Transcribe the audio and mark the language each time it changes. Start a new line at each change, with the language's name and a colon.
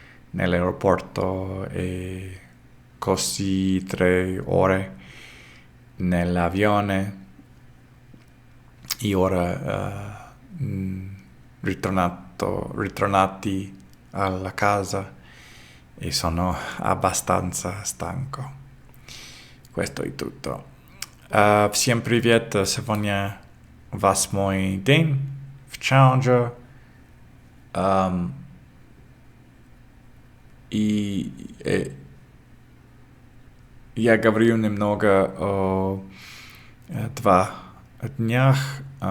Italian: nell'aeroporto e così 3 ore nell'avione e ora ritornati alla casa e sono abbastanza stanco. Questo è tutto.
Russian: Всем привет, сегодня 8-й день в Challenger. И я говорю немного о 2 днях.